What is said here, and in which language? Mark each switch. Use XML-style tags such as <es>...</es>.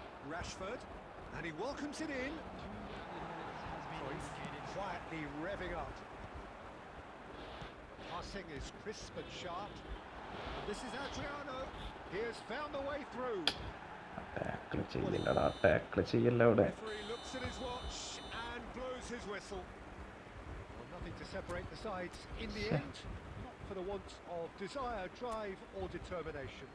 <en>Rashford, and he welcomes it in. Cruyff quietly revving up. Passing is crisp and sharp. And this is Adriano. He has found the way through.</en> <ml>Tackle ചെയ്യല്ലടാ, tackle ചെയ്യല്ല അവിടെ.</ml> <en>Referee looks at his watch and blows his whistle. Well, nothing to separate the sides in the end. Not for the want of desire, drive or determination.</en>